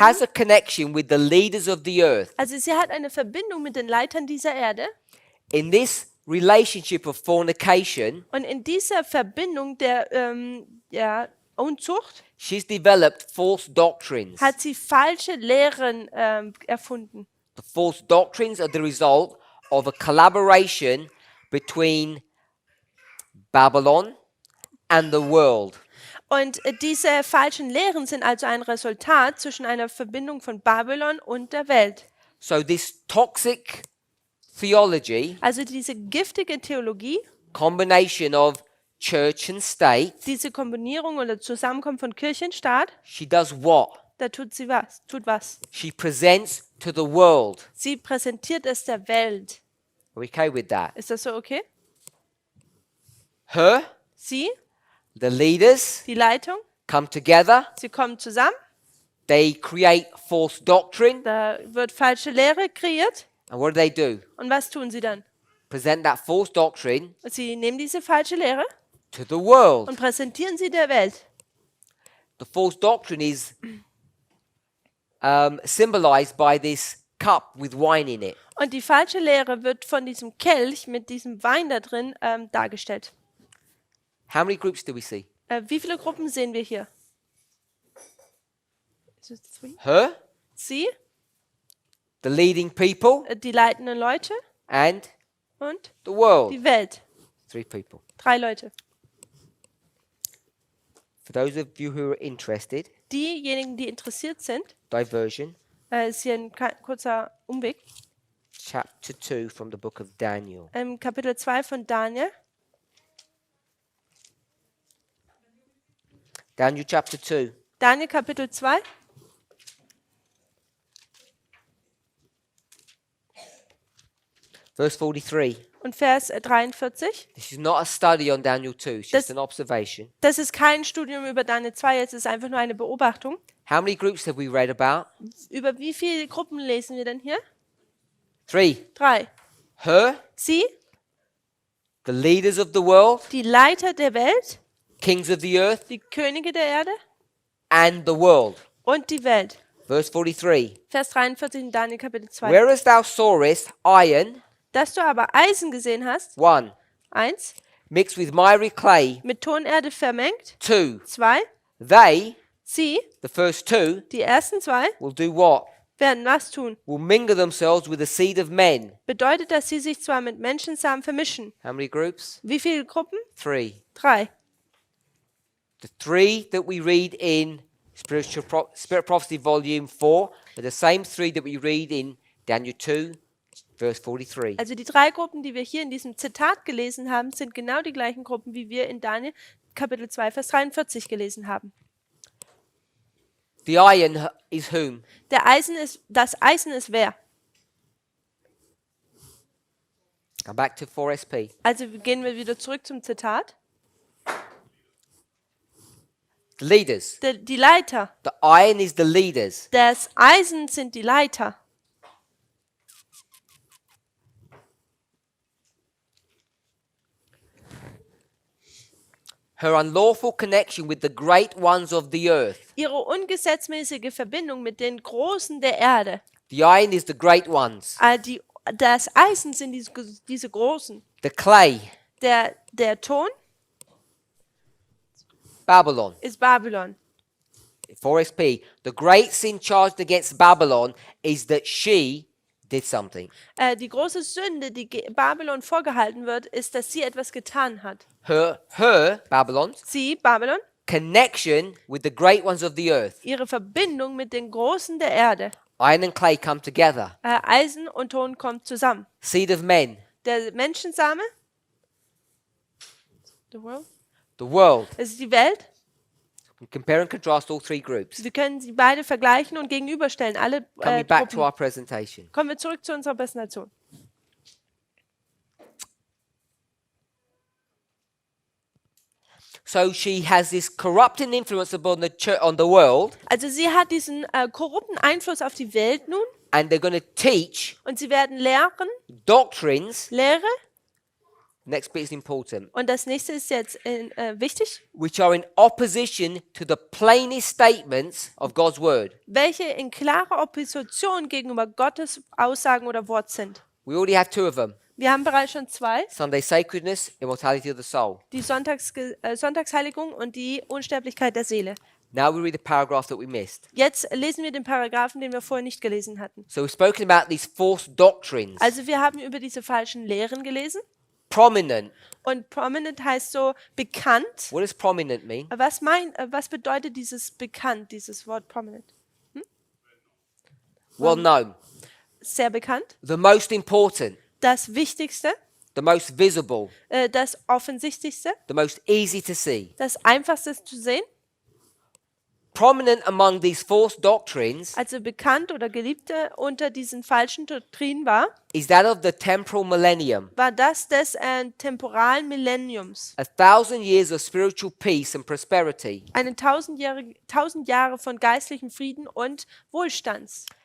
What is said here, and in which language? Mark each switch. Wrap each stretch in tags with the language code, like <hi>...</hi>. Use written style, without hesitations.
<en>has a connection with the leaders of the earth.</en> <de>Also sie hat eine Verbindung mit den Leitern dieser Erde,</de> <en>In this relationship of fornication,</en> <de>und in dieser Verbindung der Unzucht</de> <en>she's developed false doctrines.</en> <de>hat sie falsche Lehren erfunden.</de> <en>The false doctrines are the result of a collaboration between Babylon and the world.</en> <de>Und diese falschen Lehren sind also ein Resultat zwischen einer Verbindung von Babylon und der Welt.</de> <en>So this toxic theology,</en> <de>Also diese giftige Theologie,</de> <en>combination of church and state,</en> <de>diese Kombinierung oder Zusammenkommen von Kirche und Staat,</de> <en>she does what?</en> <de>da tut sie was, tut was.</de> <en>She presents to the world.</en> <de>Sie präsentiert es der Welt.</de> <en>Are we okay with that?</en> <de>Ist das so okay?</de> <en>Her,</en> <de>Sie,</de> <en>the leaders,</en> <de>die Leitung,</de> <en>come together.</en> <de>sie kommen zusammen,</de> <en>They create false doctrine.</en> <de>da wird falsche Lehre kreiert.</de> <en>And what do?</en> <de>Und was tun sie dann?</de> <en>Present that false doctrine</en> <de>Sie nehmen diese falsche Lehre</de> <en>to the world.</en> <de>und präsentieren sie der Welt.</de> <en>The false doctrine is symbolized by this cup with wine in it.</en> <de>Und die falsche Lehre wird von diesem Kelch mit diesem Wein da drin dargestellt.</de> <en>How many groups do we see?</en> <de>Wie viele Gruppen sehen wir hier?</de> <en>Is it three? Her,</en> <de>Sie,</de> <en>the leading people,</en> <de>die leitenden Leute</de> <en>and</en> <de>und</de> <en>the world.</en> <de>die Welt.</de> <en>3 people.</en> <de>3 Leute.</de> <en>For those of you who are interested,</en> <de>Diejenigen, die interessiert sind,</de> <en>diversion,</en> <de>ist hier ein kurzer Umweg.</de> <en>chapter 2 from the book of Daniel.</en> <de>Kapitel 2 von Daniel.</de> <en>Daniel chapter 2.</en> <de>Daniel Kapitel 2.</de> <en>Verse 43.</en> <de>Und Vers 43.</de> <en>This is not a study on Daniel 2, it's just an observation.</en> <de>Das ist kein Studium über Daniel 2, es ist einfach nur eine Beobachtung.</de> <en>How many groups have we read about?</en> <de>Über wie viele Gruppen lesen wir denn hier?</de> <en>3.</en> <de>3.</de> <en>Her,</en> <de>Sie,</de> <en>the leaders of the world,</en> <de>die Leiter der Welt,</de> <en>kings of the earth,</en> <de>die Könige der Erde</de> <en>and the world.</en> <de>und die Welt.</de> <en>Verse 43.</en> <de>Vers 43 in Daniel Kapitel 2.</de> <en>Whereas thou sawest iron,</en> <de>Dass du aber Eisen gesehen hast,</de> <en>1,</en> <de>1,</de> <en>mixed with miry clay,</en> <de>mit Tonerde vermengt,</de> <en>2,</en> <de>2,</de> <en>they,</en> <de>sie,</de> <en>the first 2,</en> <de>die ersten 2,</de> <en>will do what?</en> <de>werden was tun?</de> <en>Will mingle themselves with the seed of men.</en> <de>Bedeutet, dass sie sich zwar mit Menschensamen vermischen.</de> <en>How many groups?</en> <de>Wie viele Gruppen?</de> <en>3.</en> <de>3.</de> <en>The 3 that we read in Spirit Prophecy Volume 4 are the same 3 that we read in Daniel 2, verse 43.</en> <de>Also die 3 Gruppen, die wir hier in diesem Zitat gelesen haben, sind genau die gleichen Gruppen, wie wir in Daniel Kapitel 2, Vers 43 gelesen haben.</de> <en>The iron is whom?</en> <de>Das Eisen ist wer?</de> <en>Come back to 4SP.</en> <de>Also gehen wir wieder zurück zum Zitat.</de> <en>The leaders.</en> <de>Die Leiter.</de> <en>The iron is the leaders.</en> <de>Das Eisen sind die Leiter.</de> <en>Her unlawful connection with the great ones of the earth.</en> <de>Ihre ungesetzmäßige Verbindung mit den Großen der Erde.</de> <en>The iron is the great ones.</en> <de>Das Eisen sind diese Großen.</de> <en>The clay,</en> <de>Der Ton</de> <en>Babylon.</en> <de>ist Babylon.</de> <en>4SP. The great sin charged against Babylon is that she did something.</en> <de>Die große Sünde, die Babylon vorgehalten wird, ist, dass sie etwas getan hat.</de> <en>Her, Babylon,</en> <de>Sie, Babylon,</de> <en>connection with the great ones of the earth.</en> <de>ihre Verbindung mit den Großen der Erde.</de> <en>Iron and clay come together.</en> <de>Eisen und Ton kommen zusammen.</de> <en>Seed of men.</en> <de>Der Menschensame,</de> <en>the world, The world.</en> <de>das ist die Welt.</de> <en>We compare and contrast all 3 groups.</en> <de>Wir können sie beide vergleichen und gegenüberstellen. Alle</de> <en>Coming back to</en> <de>Gruppen.</de> <en>our presentation.</en> <de>Kommen wir zurück zu unserer Präsentation.</de> <en>So she has this corrupting influence upon the church, on the world,</en> <de>Also sie hat diesen korrupten Einfluss auf die Welt nun</de> <en>and they're going to teach</en> <de>und sie werden lehren,</de> <en>doctrines.</en> <de>Lehre,</de> <en>Next bit is important.</en> <de>und das nächste ist jetzt wichtig,</de> <en>Which are in opposition to the plainest statements of God's word.</en> <de>welche in klarer Opposition gegenüber Gottes Aussagen oder Wort sind.</de> <en>We already have 2 of them.</en> <de>Wir haben bereits schon 2,</de> <en>Sunday sacredness, immortality of the soul.</en> <de>die Sonntagsheiligung und die Unsterblichkeit der Seele.</de> <en>Now we read the paragraph that we missed.</en> <de>Jetzt lesen wir den Paragraphen, den wir vorher nicht gelesen hatten.</de> <en>So we've spoken about these false doctrines.</en> <de>Also wir haben über diese falschen Lehren gelesen.</de> <en>prominent.</en> <de>Und prominent heißt so bekannt.</de> <en>What does prominent mean?</en> <de>Was bedeutet dieses bekannt, dieses Wort prominent?</de> <en>Well known.</en> <de>Sehr bekannt.</de> <en>The most important.</en> <de>Das Wichtigste,</de> <en>The most visible.</en> <de>das Offensichtlichste,</de> <en>The most easy to see.</en> <de>das Einfachste zu sehen.</de> <en>Prominent among these false doctrines</en> <de>Also bekannt oder Geliebte unter diesen falschen Doktrinen war</de> <en>is that of the temporal millennium.</en> <de>das des temporalen Millenniums.</de> <en>1,000 years of spiritual peace and prosperity,</en> <de>Eine 1000 Jahre von geistlichem Frieden und Wohlstands,</de>